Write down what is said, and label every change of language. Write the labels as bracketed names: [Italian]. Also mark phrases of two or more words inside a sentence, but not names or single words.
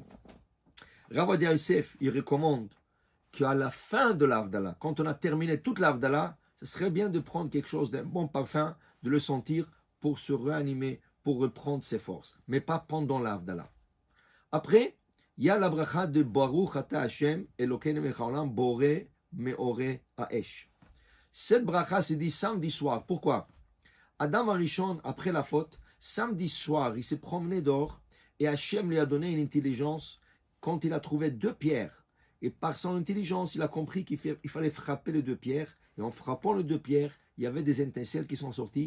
[French] Rav Ovadia Yosef, il recommande qu'à la fin de l'Havdalah, quand on a terminé toute l'Havdalah, ce serait bien de prendre quelque chose d'un bon parfum, de le sentir pour se réanimer, pour reprendre ses forces, mais pas pendant l'Havdalah. Après, il y a la bracha de [Hebrew] ברוך אתה השם אלוקינו מלך העולם בורא מאורי האש. [French] Cette bracha s'est dit samedi soir. Pourquoi? Adam Arishon, après la faute, samedi soir, il s'est promené dehors et Hachem lui a donné une intelligence quand il a trouvé 2 pierres. Et par son intelligence, il a compris qu'il fallait frapper les 2 pierres. Et en frappant les 2 pierres, il y avait des étincelles qui sont sorties.